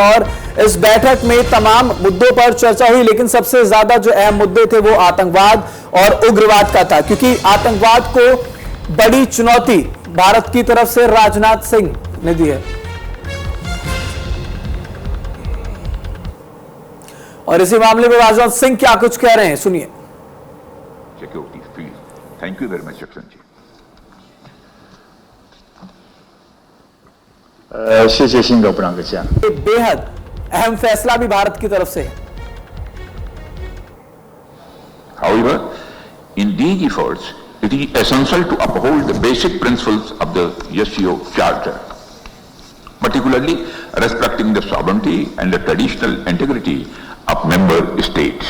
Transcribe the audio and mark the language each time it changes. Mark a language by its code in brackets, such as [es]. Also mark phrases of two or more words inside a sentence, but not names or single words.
[hi] और इस बैठक में तमाम मुद्दों पर चर्चा हुई, लेकिन सबसे ज्यादा जो अहम मुद्दे थे वो आतंकवाद और उग्रवाद का था, क्योंकि आतंकवाद को बड़ी चुनौती भारत की तरफ से राजनाथ सिंह ने दी है। और इसी मामले में राजनाथ सिंह क्या कुछ कह रहे हैं, सुनिए। [en] Security field, thank you very much Jackson ji. [zh] 谢谢辛格布朗格先生。 [hi] बेहद अहम फैसला भी भारत की तरफ से है। [en] However, in these efforts, it is essential to uphold the basic principles of the SCO Charter, particularly respecting the sovereignty and the traditional integrity of member states.